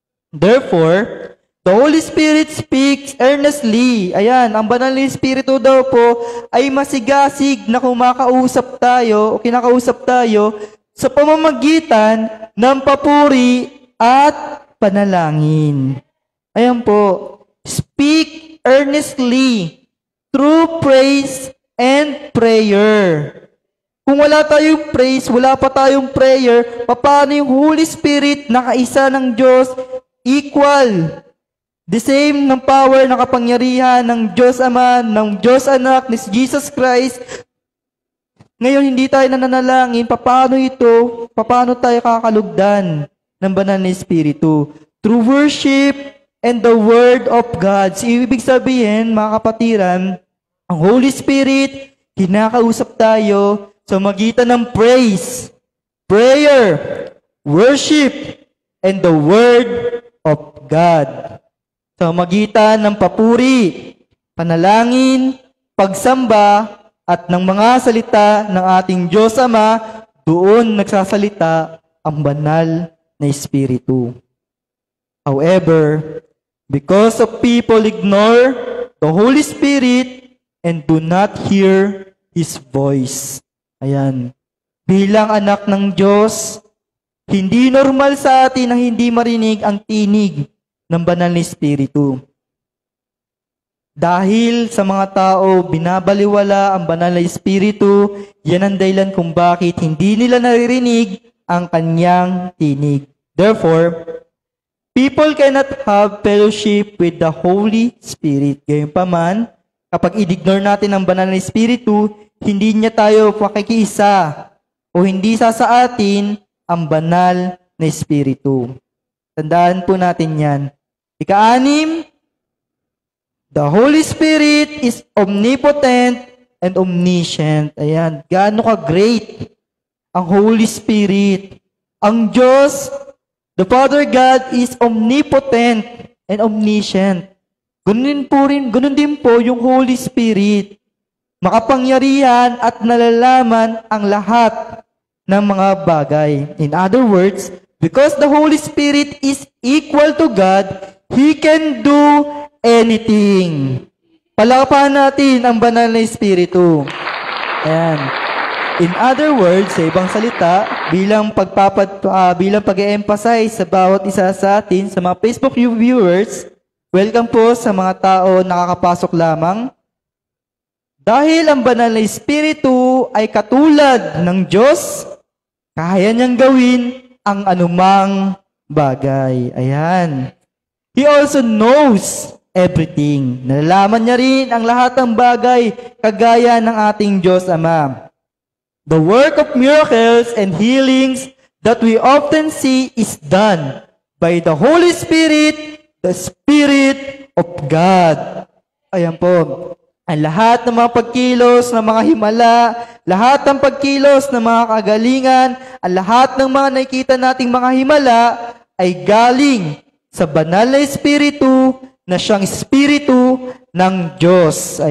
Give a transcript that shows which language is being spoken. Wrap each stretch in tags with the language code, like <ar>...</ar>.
<en>Therefore, the Holy Spirit speaks earnestly.</en> <tl>Ayan, ang banal na Espiritu daw po ay masigasig na kumakausap tayo o kinakausap tayo sa pamamagitan ng papuri at panalangin.</tl> <en>Ayan po, speak earnestly through praise and prayer.</en> <tl>Kung wala tayong praise, wala pa tayong prayer, paano yung Holy Spirit na kaisa ng Diyos, equal, the same ng power, ng kapangyarihan ng Diyos Ama, ng Diyos Anak, ni Jesus Christ. Ngayon, hindi tayo nananalangin, paano tayo kakalugdan ng banal na Espiritu?</tl> <en>Through worship and the Word of God.</en> <tl>Ibig sabihin, mga kapatiran, ang Holy Spirit, kinakausap tayo sa magitan ng</tl> <en>praise, prayer, worship, and the Word of God.</en> <tl>Sa magitan ng papuri, panalangin, pagsamba, at ng mga salita ng ating Diyos Ama, doon nagsasalita ang banal na Espiritu.</tl> <en>However, because of people ignore the Holy Spirit and do not hear His voice. Ayan.</en> <tl>Bilang anak ng Diyos, hindi normal sa atin na hindi marinig ang tinig ng banal na Espiritu. Dahil sa mga tao, binabaliwala ang banal na Espiritu, yan ang dahilan kung bakit hindi nila naririnig ang kanyang tinig.</tl> <en>Therefore, people cannot have fellowship with the Holy Spirit.</en> <tl>Gayunpaman, kapag i-ignore natin ang banal na Espiritu, hindi niya tayo pakikiisa o hindi sa atin ang banal na Espiritu. Tandaan po natin yan.</tl> <en>Ika-6, the Holy Spirit is omnipotent and omniscient.</en> <tl>Ayan, gaano ka-great ang Holy Spirit.</tl> <en>Ang Diyos, the Father God is omnipotent and omniscient.</en> <tl>Ganun din po yung</tl> <en>Holy Spirit.</en> <tl>makapangyarihan at nalalaman ang lahat ng mga bagay.</tl> <en>In other words, because the Holy Spirit is equal to God, He can do anything.</en> <tl>Palakpakan natin ang banal na Espiritu. Ayan.</tl> <en>In other words,</en> <tl>sa ibang salita, bilang pag-emphasize sa bawat isa sa atin, sa mga Facebook viewers, welcome po sa mga tao nakakapasok lamang. Dahil ang banal na Espiritu ay katulad ng Diyos, kaya niyang gawin ang anumang bagay. Ayan.</tl> <en>He also knows everything.</en> <tl>Nalalaman niya rin ang lahat ng bagay kagaya ng ating Diyos Ama.</tl> <en>The work of miracles and healings that we often see is done by the Holy Spirit, the Spirit of God. Ayan po.</en> <tl>Ang lahat ng mga pagkilos ng mga himala, lahat ng pagkilos ng mga kagalingan, ang lahat ng mga nakikita nating mga himala ay galing sa banal na Espiritu na siyang Espiritu ng Diyos.</tl>